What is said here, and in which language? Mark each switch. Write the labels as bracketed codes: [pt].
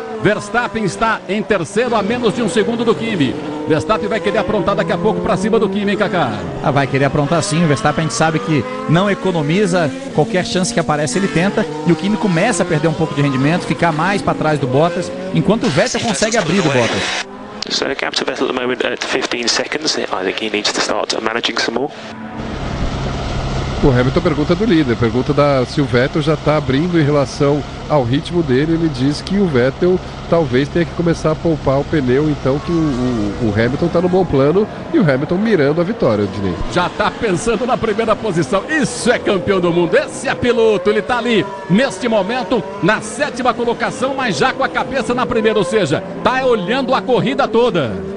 [pt] Verstappen está em terceiro a menos de um segundo do Kimi. Verstappen vai querer aprontar daqui a pouco para cima do Kimi, hein, Kaká? Ah, vai querer aprontar sim. O Verstappen a gente sabe que não economiza. Qualquer chance que aparece ele tenta. E o Kimi começa a perder um pouco de rendimento. Ficar mais para trás do Bottas. Enquanto o Vettel consegue abrir do Bottas. [en] So gap to Vettel at the moment at 15 seconds. I think he needs to start managing some more. [pt] O Hamilton pergunta do líder, pergunta se o Vettel já está abrindo em relação ao ritmo dele. Ele diz que o Vettel talvez tenha que começar a poupar o pneu, então que o Hamilton está no bom plano e o Hamilton mirando a vitória, Diney. Já está pensando na primeira posição, isso é campeão do mundo, esse é piloto, ele está ali neste momento na sétima colocação, mas já com a cabeça na primeira, ou seja, está olhando a corrida toda.